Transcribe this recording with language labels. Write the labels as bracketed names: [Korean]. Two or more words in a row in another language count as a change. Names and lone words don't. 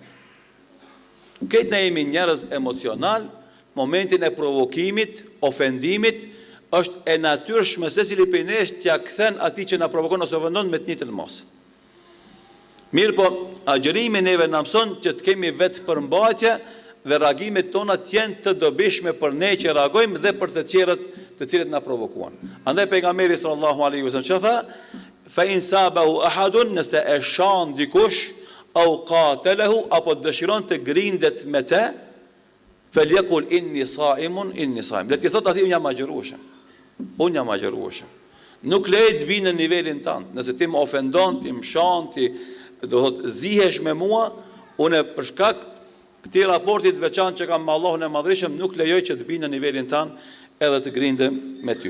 [Albanian] Këtë ne jemi njerëz emocional, momentin e provokimit, ofendimit, është e natyrshme secili prej nesh t'ia kthen atij që na provokon ose ofendon me të njëjtën mos. Mirë po, agjërimi neve na mëson që të kemi vetë përmbajtje dhe reagimet tona të jenë të dobishme për ne që reagojmë dhe për të tjerët të cilët na provokuan. Andaj pejgamberi [Arabic] صلى الله عليه وسلم [Albanian] që tha: [Arabic] "فإن سابه أحد", [Albanian] nëse e shan dikush, [Arabic] أو قاتله, [Albanian] apo dëshiron të grindet me të, [Arabic] فليقل إني صائم إني صائم. [Albanian] Le të thotë aty unë jam agjërueshëm. Unë jam agjërueshëm. Nuk leje të vinë në nivelin tënd. Nëse ti më ofendon, ti më shan, ti do të zihesh me mua, unë për shkak këtij raportit veçantë që kam me Allahun e Madhërisëm, nuk lejoj që të vinë në nivelin tënd edhe të grindem me ty.